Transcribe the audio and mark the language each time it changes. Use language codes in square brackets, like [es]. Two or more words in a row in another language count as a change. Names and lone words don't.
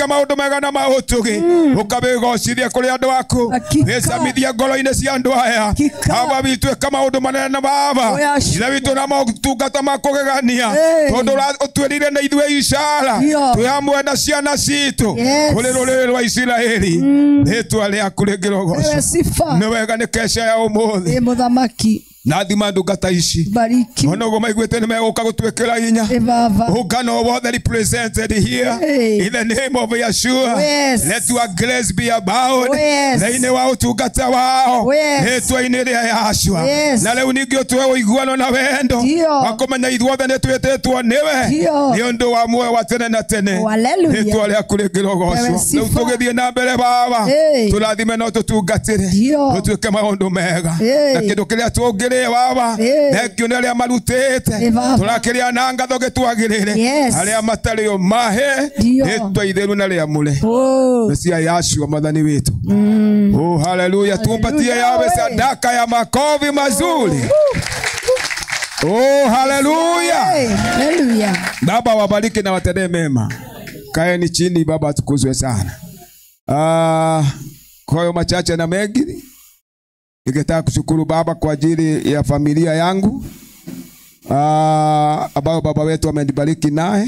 [ki] maũndũ mega na maũtũgĩ ũkabĩgocithie kũrĩ andũ aku wĩcamithie ngoro-inĩ cia andũ aya baba witũ ĩka maũndũ manene na baba ithe witũ na motungata ma kũgegania tondũ ũtwĩrire na ithuĩ ishara twĩ hamwe na ciana citũ kũrĩ rũrĩrĩ rwa Isiraeli rĩtwa rĩaku rĩngĩrogocwo nĩ wega nĩ kesha ya ũmũthĩ mũthamaki na thima ndungata ici ona ũguo maiguĩte nĩ megũka gũtwĩkĩra hinya ũngano wothe [en] represented here in the name of Yeshua let your grace be about [ki] thĩinĩ wa ũtungata wao rĩtwa-inĩ rĩa Yashua na rĩu ningĩ ũtũhe ũiguano na wendo wa kũmenya ithuothe nĩ twĩtĩtwo nĩwe nĩ ũndũ wa muoyo wa tene na tene rĩtwa rĩaku rĩngĩrogocwo rĩu tũgĩthiĩ na mbere baba tũrathime no tũtungatĩre tũtuĩke maũndũ mega na kĩndũ kĩrĩa tũngĩrĩ baba [en] thank you [ki] nĩ arĩa marutĩte tũrakĩrĩa na ngatho gĩtwagĩrĩre arĩa matarĩ o mahe rĩtwa itheru na rĩamũre cia Yashua mwathani witũ [sw] oh haleluya tumpatie yawe sadaka ya makofi mazuri oh haleluya baba wabariki na watendee mema kaeni chini baba tukuzwe sana kwa hiyo machache na mengi ningetaka kushukuru baba kwa ajili ya familia yangu ambao baba wetu amenibariki naye.